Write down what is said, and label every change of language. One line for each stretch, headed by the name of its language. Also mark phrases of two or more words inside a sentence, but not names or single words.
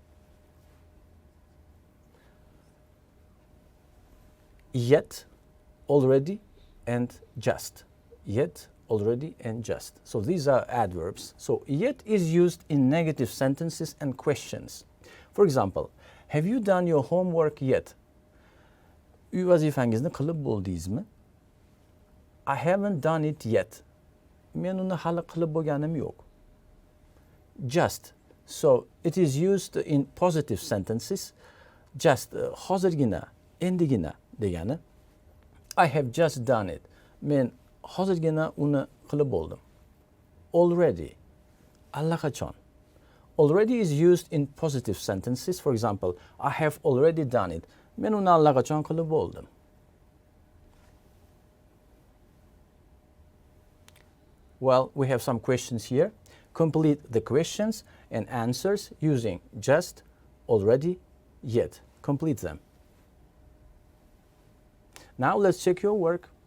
English: Yet, already, and just. Yet, already, and just. So these are adverbs. So yet is used in negative sentences and questions. For example, have you done your homework yet?
Uzbek: Uy vazifangizni qilib bo'ldingizmi?
English: I haven't done it yet.
Uzbek: Men uni hali qilib bo'lganim yo'q.
English: Just. So it is used in positive sentences.
Uzbek: Just hozirgina, endigina degani.
English: I have just done it.
Uzbek: Men hozirgina uni qilib bo'ldim.
English: Already. Allaqachon. Already is used in positive sentences. For example, I have already done it.
Uzbek: Men uni allaqachon qilib bo'ldim.
English: Well, we have some questions here. Complete the questions and answers using just, already, yet. Complete them. Now let's check your work.